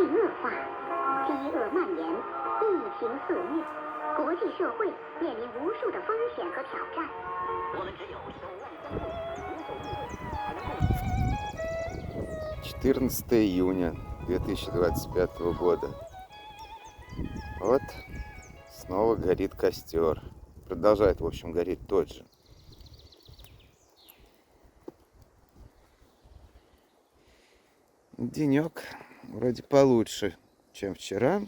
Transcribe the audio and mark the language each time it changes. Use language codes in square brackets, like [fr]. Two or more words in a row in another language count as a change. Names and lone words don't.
[zh] 化，饥饿蔓延，疫情肆虐，国际社会面临无数的风险和挑战。我们只有手腕相对，携手应对，才能共。 [ru] 14 июня 2025 года. Вот снова горит костер. Продолжает, в общем, гореть тот же. Денек вроде получше, чем вчера.